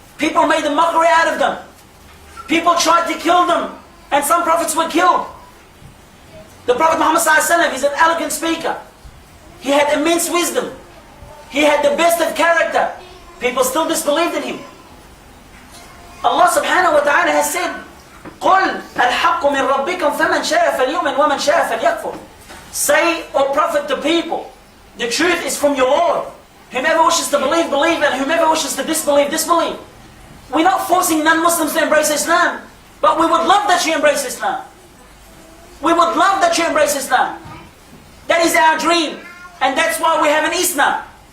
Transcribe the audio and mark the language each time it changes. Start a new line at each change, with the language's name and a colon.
English: People made a mockery out of them. People tried to kill them. And some prophets were killed. The Prophet Muhammad ﷺ, he's an elegant speaker. He had immense wisdom. He had the best of character. People still disbelieved in him. Allah subhanahu wa ta'ala has said,
Arabic: قُلْ الْحَقُّ مِنْ رَبِّكُمْ فَمَنْ شَاءَ فَلْيُؤْمِنْ وَمَنْ شَاءَ فَلْيَكْفُرْ.
English: Say, O Prophet, to people, the truth is from your Lord. Whomever wishes to believe, believe, and whomever wishes to disbelieve, disbelieve. We're not forcing non-Muslims to embrace Islam, but we would love that you embrace Islam. We would love that you embrace Islam. That is our dream, and that's why we have an Islam.